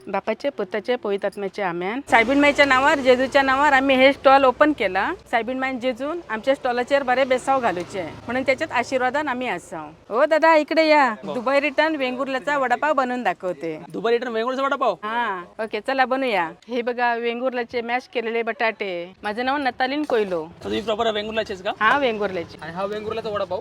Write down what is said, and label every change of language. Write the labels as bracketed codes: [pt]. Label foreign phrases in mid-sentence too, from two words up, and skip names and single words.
[kok] बापाचे पुताचे पोईत आत्म्याचे आम्यान सायबीनमाईच्या नावार जेजूच्या नावार आम्ही हे [en] stall open [kok] केला. सायबीनमाईन जेजून आमच्या स्टॉलाचेर बरे बेसाव घालूचे म्हणून त्याच्यात आशीर्वादान आम्ही असाव. [mr] हो दादा इकडे या. दुबई रिटर्न वेंगुर्ल्याचा वडापाव बनवून दाखवते. दुबई रिटर्न वेंगुर्ल्याचा वडापाव. हा ओके चला बनूया. हे बघा वेंगुर्ल्याचे मॅश केलेले बटाटे. माझं नाव नतालीन कोयलो. तुम्ही प्रॉपर वेंगुर्ल्याचेच का? हा वेंगुर्ल्याचे. आणि हा वेंगुर्ल्याचा वडापाव.